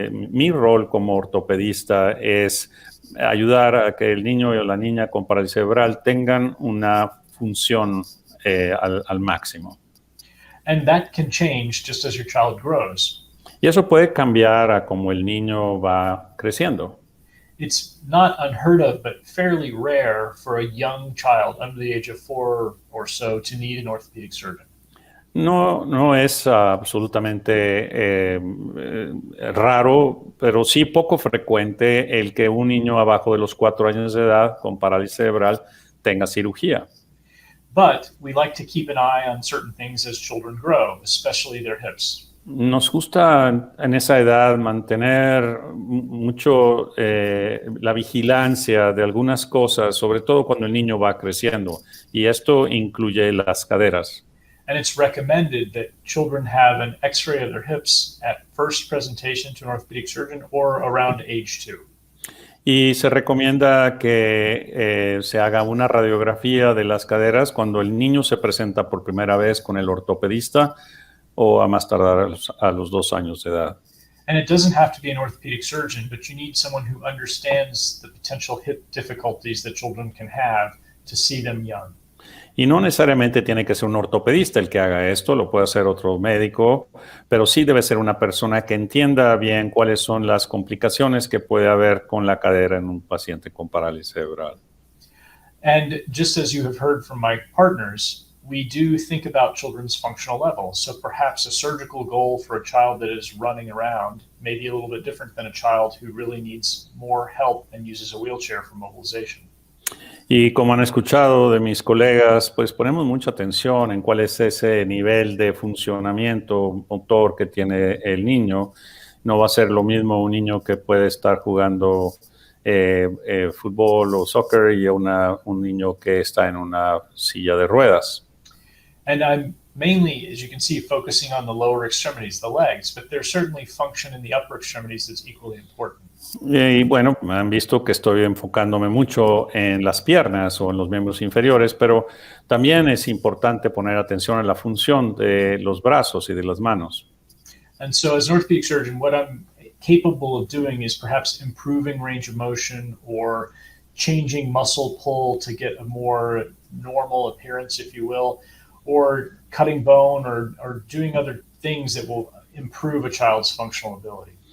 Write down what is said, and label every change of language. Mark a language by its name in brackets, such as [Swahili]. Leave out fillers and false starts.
[Spanish] Mi rol como ortopedista es ayudar a que el niño o la niña con parálisis cerebral tengan una función al máximo. [English] And that can change just as your child grows. [Spanish] Y eso puede cambiar a como el niño va creciendo. [English] It's not unheard of, but fairly rare for a young child under the age of 4 or so to need an orthopedic surgeon. [Spanish] No es absolutamente raro, pero sí poco frecuente el que un niño abajo de los 4 años de edad con parálisis cerebral tenga cirugía. [English] But we like to keep an eye on certain things as children grow, especially their hips. [Spanish] Nos gusta en esa edad mantener mucho la vigilancia de algunas cosas, sobre todo cuando el niño va creciendo, y esto incluye las caderas. [English] And it's recommended that children have an X-ray of their hips at first presentation to an orthopedic surgeon or around age 2. [Spanish] Y se recomienda que se haga una radiografía de las caderas cuando el niño se presenta por primera vez con el ortopedista o a más tardar a los 2 años de edad. [English] And it doesn't have to be an orthopedic surgeon, but you need someone who understands the potential hip difficulties that children can have to see them young. [Spanish] Y no necesariamente tiene que ser un ortopedista el que haga esto, lo puede hacer otro médico, pero sí debe ser una persona que entienda bien cuáles son las complicaciones que puede haber con la cadera en un paciente con parálisis cerebral. [English] And just as you have heard from my partners, we do think about children's functional levels. So perhaps a surgical goal for a child that is running around may be a little bit different than a child who really needs more help and uses a wheelchair for mobilization. [Spanish] Y como han escuchado de mis colegas, pues ponemos mucha atención en cuál es ese nivel de funcionamiento motor que tiene el niño. No va a ser lo mismo un niño que puede estar jugando fútbol o soccer y un niño que está en una silla de ruedas. [English] And I'm mainly, as you can see, focusing on the lower extremities, the legs, but there's certainly function in the upper extremities that's equally important. [Spanish] Y bueno, han visto que estoy enfocándome mucho en las piernas o en los miembros inferiores, pero también es importante poner atención en la función de los brazos y de las manos. [English] And so as an orthopedic surgeon, what I'm capable of doing is perhaps improving range of motion or changing muscle pull to get a more normal appearance, if you will, or cutting bone or doing other things that will improve a child's functional ability.